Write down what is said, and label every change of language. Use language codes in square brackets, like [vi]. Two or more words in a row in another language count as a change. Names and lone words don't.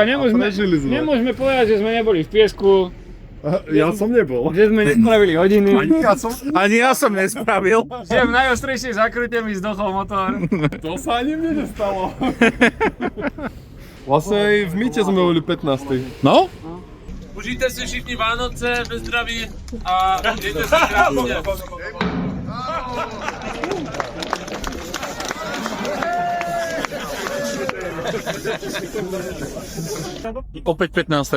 [sk] prežili sme. nemôžeme povedať, že sme neboli v piesku, Ja som nebol. že sme nespravili hodiny, Ani ja som nespravil. že v najostrejšej zakrute mi zdochol motor. To sa ani mne nestalo. Vlastne aj v Mite sme boli 15. No? [cs] Užijte si všichni Vánoce ve zdraví a mějte se krásně. [sk] Opäť 15.